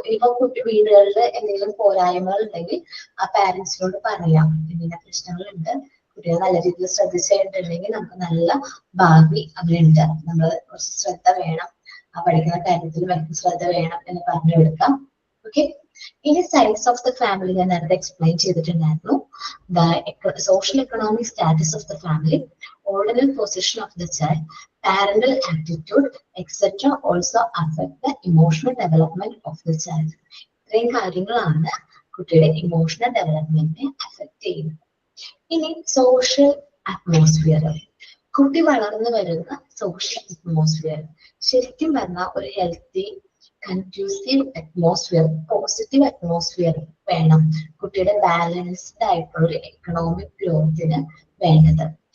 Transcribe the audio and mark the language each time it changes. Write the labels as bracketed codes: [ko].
[ml] ഇപ്പൊ കുട്ടി വീടുകളിൽ എന്തെങ്കിലും പോരായ്മകൾ ഉണ്ടെങ്കിൽ ആ പാരന്റ്സിനോട് പറയാം, ഇങ്ങനെ പ്രശ്നങ്ങളുണ്ട്, കുട്ടികളെ നല്ല രീതിയിൽ ശ്രദ്ധിച്ചിട്ടുണ്ടെങ്കിൽ നമുക്ക് നല്ല ഭാവി അവരുണ്ട്, നമ്മൾ കുറച്ച് ശ്രദ്ധ വേണം, പഠിക്കുന്ന കാര്യത്തിൽ നമുക്ക് ശ്രദ്ധ വേണം എന്ന് പറഞ്ഞു കൊടുക്കാം. ഓക്കെ, ഇനി സൈസ് ഓഫ് ദ ഫാമിലി ഞാൻ നേരത്തെ എക്സ്പ്ലെയിൻ ചെയ്തിട്ടുണ്ടായിരുന്നു. [en] The social economic status of the family, ordinal position of the child, parental attitude, etc. also affect the emotional development of the child. [ml] ഇത്രയും കാര്യങ്ങളാണ് കുട്ടിയുടെ ഇമോഷണൽ ഡെവലപ്മെന്റിനെ അഫക്ട് ചെയ്യുന്നത്. ഇനി social atmosphere, കുട്ടി വളർന്നു വരുന്ന സോഷ്യൽ അറ്റ്മോസ്ഫിയർ ശരിക്കും പറഞ്ഞാൽ ഒരു healthy conducive atmosphere, positive atmosphere വേണം കുട്ടിയുടെ ബാലൻസ്ഡ് ആയിട്ടുള്ള ഒരു എക്കണോമിക് ഗ്രോത്തിന് വേണ്ടത്.